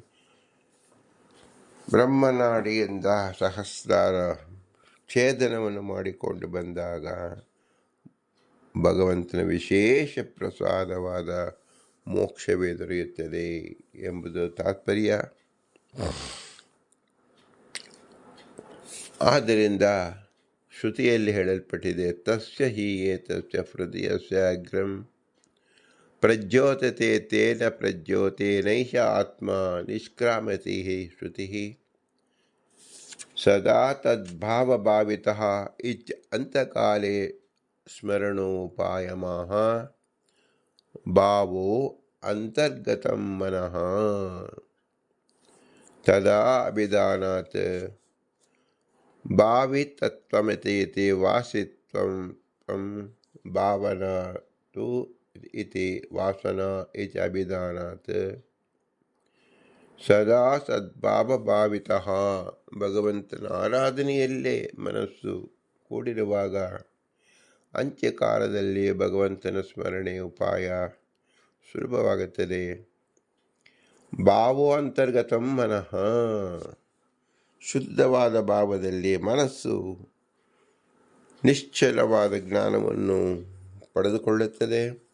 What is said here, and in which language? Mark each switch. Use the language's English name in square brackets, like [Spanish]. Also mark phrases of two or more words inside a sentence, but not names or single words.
[Kannada] ಬ್ರಹ್ಮನಾಡಿಯಿಂದ ಸಹಸ್ರಾರ ಛೇದನವನ್ನು ಮಾಡಿಕೊಂಡು ಬಂದಾಗ ಭಗವಂತನ ವಿಶೇಷ ಪ್ರಸಾದವಾದ ಮೋಕ್ಷವೇ ದೊರೆಯುತ್ತದೆ ಎಂಬುದು ತಾತ್ಪರ್ಯ. ಆದ್ದರಿಂದ ಶ್ರುತಿಯಲ್ಲಿ ಹೇಳಲ್ಪಟ್ಟಿದೆ, [Sanskrit] ತಸ್ಯ ಹಿ ಏತಸ್ಯ ಹೃದಯಸ್ಯ ಅಗ್ರಂ ಪ್ರಜ್ಯೋತತೆ ತೇನ ಪ್ರಜ್ಯೋತೇನೈಷ ಆತ್ಮ ನಿಷ್ಕ್ರಾಮತಿ ಶ್ರುತಿ ಸದಾ ತದ್ಭಾವಭಾವಿತಃ ಇಚ್ ಅಂತಕಾಲೇ ಸ್ಮರಣೋಪಾಯಮಃ ಭಾವೋ ಅಂತರ್ಗತಂ ಮನಃ ತದಾ ಅಭಿಧಾನಾತ್ ಭಾವಿತತ್ವಮಿತಿ ವಾಸಿತ್ವಂ ಭಾವನಾ ತು ಇತಿ ವಾಸನಾ ಇತಿ ಅಭಿಧಾನಾತ್ ಸದಾ ಸದ್ಭಾವಭಾವಿತಃ. [Kannada] ಭಗವಂತನ ಆರಾಧನೆಯಲ್ಲೇ ಮನಸ್ಸು ಕೂಡಿರುವಾಗ ಅಂತ್ಯಕಾಲದಲ್ಲಿ ಭಗವಂತನ ಸ್ಮರಣೆ ಉಪಾಯ ಸುಲಭವಾಗುತ್ತದೆ. [Sanskrit] ಭಾವೋ ಅಂತರ್ಗತಂ ಮನಃ, [Kannada] ಶುದ್ಧವಾದ ಭಾವದಲ್ಲಿ ಮನಸ್ಸು ನಿಶ್ಚಲವಾದ ಜ್ಞಾನವನ್ನು ಪಡೆದುಕೊಳ್ಳುತ್ತದೆ.